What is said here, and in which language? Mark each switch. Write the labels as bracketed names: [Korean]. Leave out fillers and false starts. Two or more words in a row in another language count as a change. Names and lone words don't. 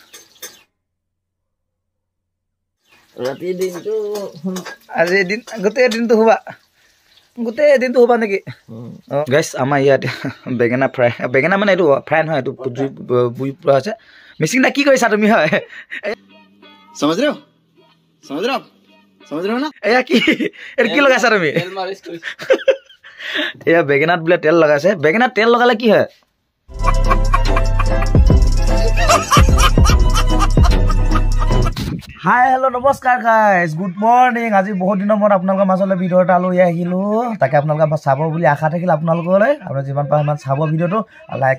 [Assamese] ৰাতি দিনটো আজি দিন গোটেই দিনটো শুবা নেকি গাইছ আমাৰ ইয়াত বেঙেনা ফ্ৰাই বেঙেনা মানে এইটো ফ্ৰাই নহয় এইটো বুই পৰা হৈছে মিচিং না কি কৰিছা তুমি হয় [Hindi] समझ रहे हो ना [Assamese] এয়া কি এর কি লগাইছা তুমি তেল মালিশ কৰিছো এয়া বেঙেনাত বোলে তেল লগাইছে বেঙেনাত তেল লগালে কি হয় হাই হেল্ল' নমস্কাৰ গাইজ [English] good morning [Assamese] আজি বহুত দিনৰ মূৰত আপোনালোকৰ মাজলৈ ভিডিঅ' এটা লৈ আহিলোঁ তাকে আপোনালোকে চাব বুলি আশা থাকিল আপোনালোকলৈ আপোনাৰ যিমান পাৰে সিমান চাব ভিডিঅ'টো লাইক